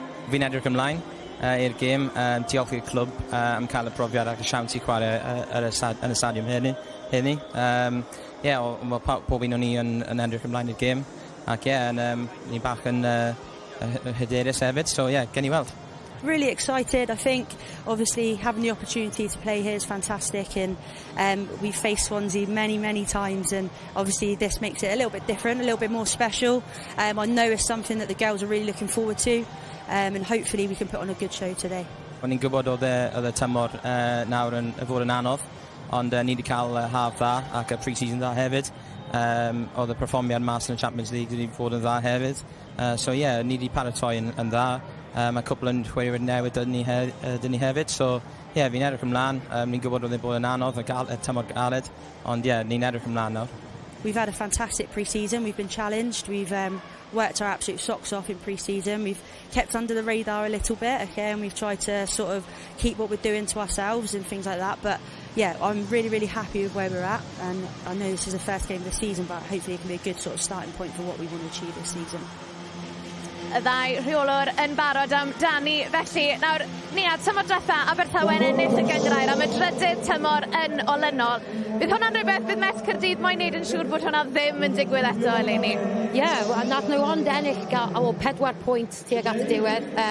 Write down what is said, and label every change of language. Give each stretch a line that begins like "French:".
Welsh: Fi'n edrych ymlaen i'r gêm, diolch i'r clwb am cael y profiad ac y siawns i chwarae yn y stadiwm heddi. Mae pob un o'n ni yn edrych ymlaen i'r gêm, ac ni bach yn hyderus hefyd, so gen i weld.
English: Really excited. I think obviously having the opportunity to play here is fantastic, and we've faced Swansea many times, and obviously this makes it a little bit different, a little bit more special. I know it's something that the girls are really looking forward to, and hopefully we can put on a good show today.
Welsh: O'n i'n gwybod oedd y tymor nawr yn fod yn anodd, ond ni wedi cael haf dda ac y pre-season dda hefyd. Oedd y perfformiad mas yn y Champions League wedi fod yn dda hefyd. Ni wedi paratoi yn dda. Mae cwpl yn chwaraewyr newydd dyn ni hefyd. Fi'n edrych ymlaen. Ni'n gwybod oedd e'n bod yn anodd, y tymor galed, ond ni'n edrych ymlaen nawr.
English: We've had a fantastic pre-season. We've been challenged. We've worked our absolute socks off in pre-season. We've kept under the radar a little bit, okay, and we've tried to sort of keep what we're doing to ourselves and things like that. But yeah, I'm really happy with where we're at, and I know this is the first game of the season, but hopefully it can be a good sort of starting point for what we want to achieve this season.
Welsh: Y ddau rheolwr yn barod am Dani, felly nawr Nia, tymor diwetha Abertawe yn ennill y gyngrair am y drydydd tymor yn olynol. Bydd hwnna'n rhywbeth bydd Met Caerdydd moyn neud yn siŵr bod hwnna ddim yn digwydd eto eleni? Nath nhw ond ennill o 4 pwynt tuag at y diwedd.